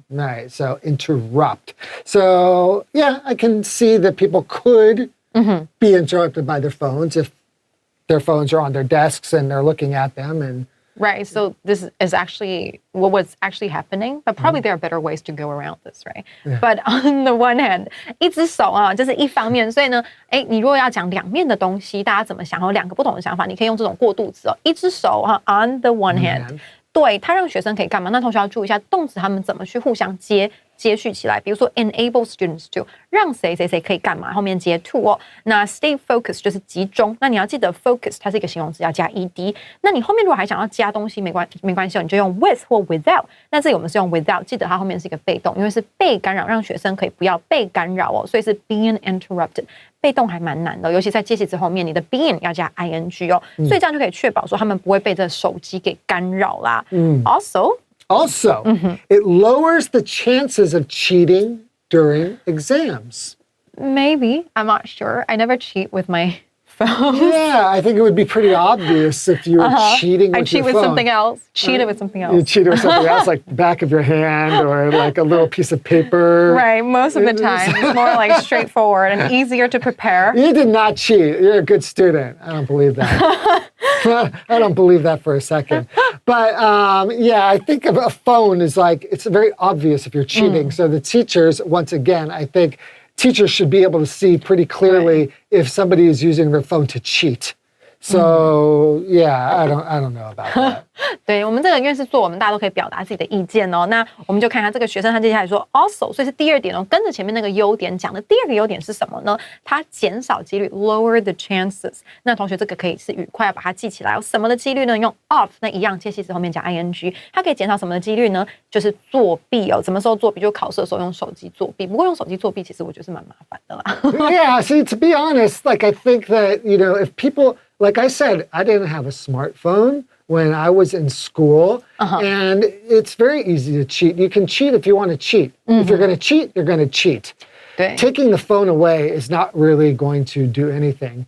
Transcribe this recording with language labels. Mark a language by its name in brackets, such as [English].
[English] Right. So interrupt. So yeah, I can see that people could be interrupted by their phones if their phones are on their desks and they're looking at them and Right, so this is actually what was actually happening, but probably there are better ways to go around this, right? Yeah. But on the one hand, [Chinese] 一只手啊，这是一方面，所以呢，你如果要讲两面的东西，大家怎么想？有两个不同的想法，你可以用这种过渡词哦，一只手啊 ， [English] on the one hand， [Chinese] 对，它让学生可以干嘛？那同学要注意一下动词他们怎么去互相接续起来，比如说 [English] enable students to [Chinese] 让谁可以干嘛，后面接 to 哦。那 [English] stay focused [Chinese] 就是集中，那你要记得 focus 它是一个形容词，要加 ed。那你后面如果还想要加东西，没关系哦，你就用 with 或 without。那这里我们是用 without， 记得它后面是一个被动，因为是被干扰，让学生可以不要被干扰哦，所以是 [English] being interrupted。 [Chinese] 被动还蛮难的，尤其在介系词后面，你的 being 要加 ing 哦，所以这样就可以确保说他们不会被这手机给干扰啦。 [English] Also, it lowers the chances of cheating during exams. Maybe. I'm not sure. I never cheat with my phone. Yeah, I think it would be pretty obvious if you were cheating with I cheat your with phone. something else. Cheated with something You else. cheated with something else, like the back of your hand or like a little piece of paper. Right, most of the time. It's more like straightforward and easier to prepare. You did not cheat. You're a good student. I don't believe that. I don't believe that for a second. But yeah, I think of a phone is like, it's very obvious if you're cheating. So the teachers, once again, I think teachers should be able to see pretty clearly if somebody is using their phone to cheat. So yeah, I don't know about that. [Chinese] 对，我们这个因为是做我们大家都可以表达自己的意见哦。那我们就看一下这个学生他接下来说 also， 所以是第二点哦，跟着前面那个优点讲的第二个优点是什么呢？它减少几率 ， [English] lower the chances。 [Chinese] 那同学这个可以是语快要把它记起来哦。什么的几率呢？用 of， 那一样介系词后面加 ing， 它可以减少什么的几率呢？就是作弊哦。什么时候作弊？就考试的时候用手机作弊。不过用手机作弊其实我觉得是蛮麻烦的啦。 [English] Yeah, see, to be honest, like I think that, if people, like I said, I didn't have a smartphone when I was in school, and it's very easy to cheat. You can cheat if you want to cheat. If you're going to cheat, you're going to cheat. [Chinese] 对 [English] Taking the phone away is not really going to do anything.